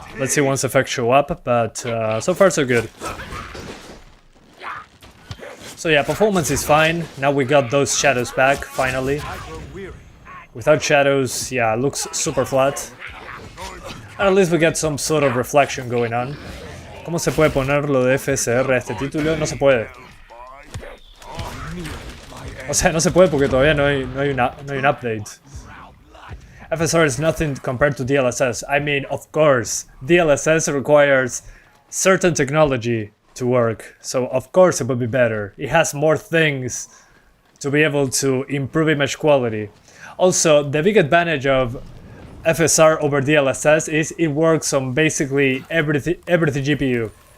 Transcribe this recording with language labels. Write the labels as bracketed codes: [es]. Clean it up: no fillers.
[en] Let's see once effects show up, but so far so good. So yeah, performance is fine. Now we got those shadows back, finally. Without shadows, yeah, it looks super flat. And at least we get some sort of reflection going on. [es] ¿Cómo se puede poner lo de FSR a este título? No se puede. O sea, no se puede porque todavía no hay un update. [en] FSR is nothing compared to DLSS. I mean, of course, DLSS requires certain technology to work, so of course it will be better. It has more things to be able to improve image quality. Also, the big advantage of FSR over DLSS is it works on basically every GPU.